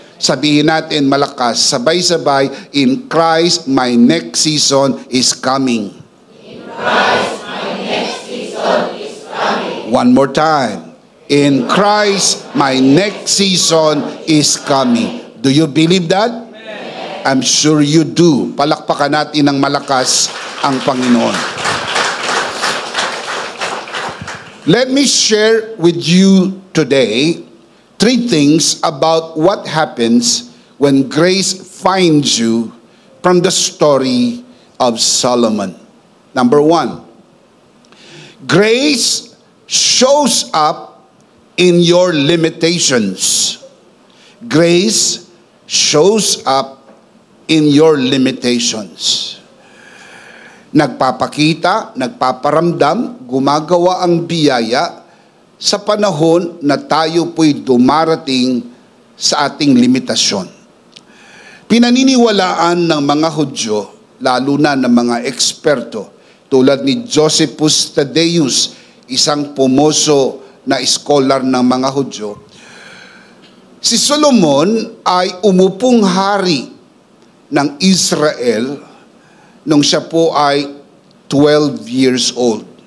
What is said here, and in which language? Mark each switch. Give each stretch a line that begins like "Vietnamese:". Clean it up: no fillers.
Filipino: Sabihin natin malakas, sabay-sabay,
English: in Christ, my next season is coming. In Christ, my next season is coming. One more time. In Christ, my next season is coming. Do you believe that? Amen. I'm sure you do.
Filipino: Palakpakan natin ng malakas ang Panginoon.
English: Let me share with you today 3 things about what happens when grace finds you from the story of Solomon. Number 1, grace shows up in your limitations. Grace shows up in your limitations.
Filipino: Nagpapakita, nagpaparamdam, gumagawa ang biyaya sa panahon na tayo po'y dumarating sa ating limitasyon. Pinaniniwalaan ng mga Hudyo, lalo na ng mga eksperto, tulad ni Josephus Thaddeus, isang pumoso na scholar ng mga Hudyo, si Solomon ay umupong hari ng Israel nung siya po ay
English: 12 years old.